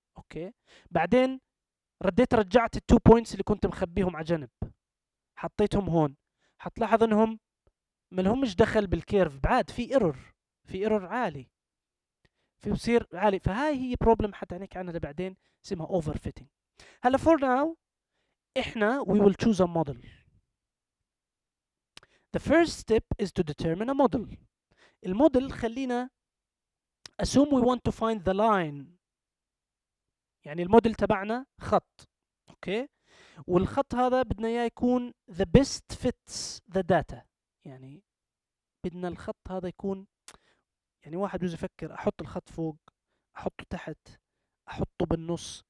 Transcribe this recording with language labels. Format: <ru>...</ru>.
<ar>اوكي، بعدين رجعت ال2 بوينتس اللي كنت مخبيهم على جنب حطيتهم هون، حتلاحظ انهم ما لهمش دخل بالكيرف، بعد في ايرور عالي، في بصير عالي. فهاي هي بروبلم حتى نحكي عنها بعدين اسمها اوفر فيتنج. هلا</ar> <en>for now</en> <ar>احنا</ar> <en>we will choose a model. The first step is to determine a model. الموديل خلينا assume we want to find the line.</en> <ar>يعني الموديل تبعنا خط، اوكي، والخط هذا بدنا اياه يكون</ar> <en>the best fits the data.</en> <ar>يعني بدنا الخط هذا يكون، يعني واحد بده يفكر احط الخط فوق، احطه تحت، احطه بالنص.</ar>